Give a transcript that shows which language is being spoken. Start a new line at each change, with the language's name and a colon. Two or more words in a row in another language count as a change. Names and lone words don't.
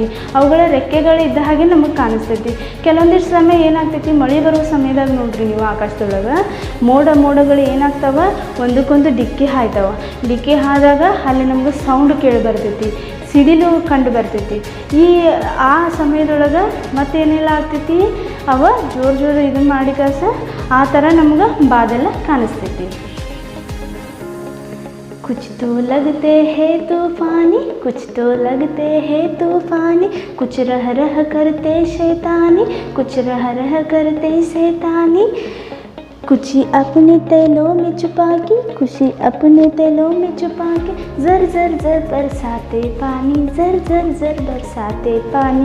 Kannada: ಅವುಗಳ ರೆಕ್ಕೆಗಳು ಇದ್ದ ಹಾಗೆ ನಮಗೆ ಕಾಣಿಸ್ತೈತಿ. ಕೆಲವೊಂದಿಷ್ಟು ಸಮಯ ಏನಾಗ್ತೈತಿ, ಮಳೆ ಬರೋ ಸಮಯದಾಗ ನೋಡ್ರಿ ನೀವು ಆಕಾಶದೊಳಗೆ ಮೋಡಗಳು ಏನಾಗ್ತಾವ, ಒಂದಕ್ಕೊಂದು ಡಿಕ್ಕಿ ಹಾಯ್ದಾಗ ಅಲ್ಲಿ ನಮ್ಗೆ ಸೌಂಡ್ ಕೇಳಿ ಬರ್ತೈತಿ, ಸಿಡಿಲು ಕಂಡು ಬರ್ತೈತಿ. ಆ ಸಮಯದೊಳಗೆ ಮತ್ತೇನೆಲ್ಲ ಆಗ್ತೈತಿ, ಅವ ಜೋರು ಇದನ್ನು ಮಾಡಿ ಕಾಸ ಆ ಥರ ನಮ್ಗೆ ಬಾದಲ ಕಾಣಿಸ್ತೈತಿ.
Hindi: कुछ तो लगते हैं तूफानी, कुछ तो लगते हैं तूफानी, कुछ रह करते शैतानी, कुछ रह करते शैतानी। कुछ अपने तेलों में छुपा के, कुछ अपने तेलों में छुपा के, जर बरसाते पानी, जर बरसाते पानी।